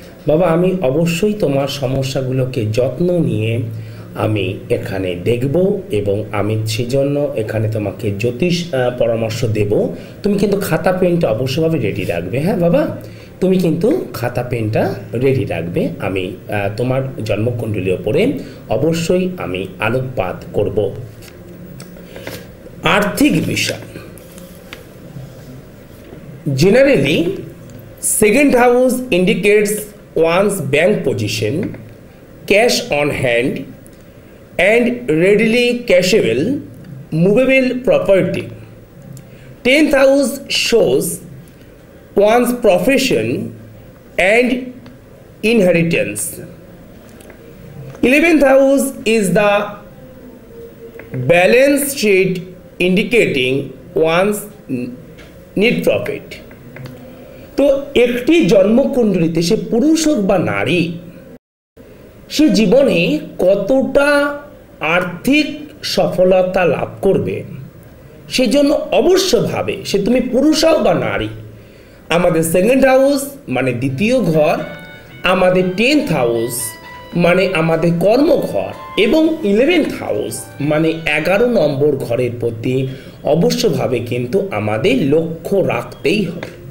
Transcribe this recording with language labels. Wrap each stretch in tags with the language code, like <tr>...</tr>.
<bn>বাবা, আমি অবশ্যই তোমার সমস্যাগুলোকে যত্ন নিয়ে আমি এখানে দেখব, এবং আমি সেজন্য এখানে তোমাকে জ্যোতিষ পরামর্শ দেব। তুমি কিন্তু খাতা পেনটা অবশ্যভাবে রেডি রাখবে। হ্যাঁ বাবা, তুমি কিন্তু খাতা পেনটা রেডি রাখবে। আমি তোমার জন্মকুণ্ডলীর ওপরে অবশ্যই আমি আলোকপাত করব। আর্থিক বিষয় generally,</bn> <en>2nd house indicates one's bank position, cash on hand, and readily cashable movable property. 10th house shows one's profession and inheritance. 11th house is the balance sheet indicating one's need profit.</en> <bn>তো একটি জন্মকুণ্ডলিতে সে পুরুষ হোক বা নারী, সে জীবনে কতটা আর্থিক সফলতা লাভ করবে সেজন্য অবশ্যভাবে, সে তুমি পুরুষ হও বা নারী, আমাদের সেকেন্ড হাউস মানে দ্বিতীয় ঘর, আমাদের 10th হাউস মানে আমাদের কর্মঘর এবং 11th হাউস মানে 11 নম্বর ঘরের প্রতি অবশ্যভাবে কিন্তু আমাদের লক্ষ্য রাখতেই হবে।</bn>